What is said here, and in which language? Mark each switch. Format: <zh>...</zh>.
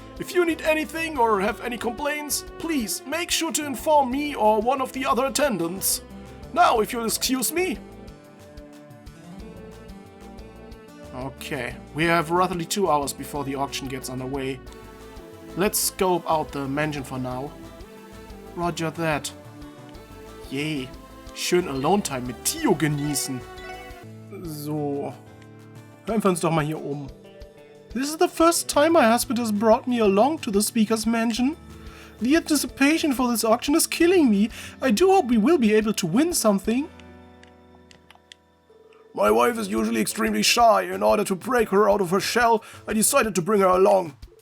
<en>If you need anything or have any complaints, please make sure to inform me or one of the other attendants. Now, if you'll excuse me. Okay, we have roughly 2 hours before the auction gets underway. Let's scope out the mansion for now. Roger that. Yay.</en> <de>Schön Alone-Time mit Tio genießen. So. Hören wir uns doch mal hier um.</de> <en>This is the first time my husband has brought me along to the speaker's mansion. The anticipation for this auction is killing me. I do hope we will be able to win something. My wife is usually extremely shy. In order to break her out of her shell, I decided to bring her along.</en>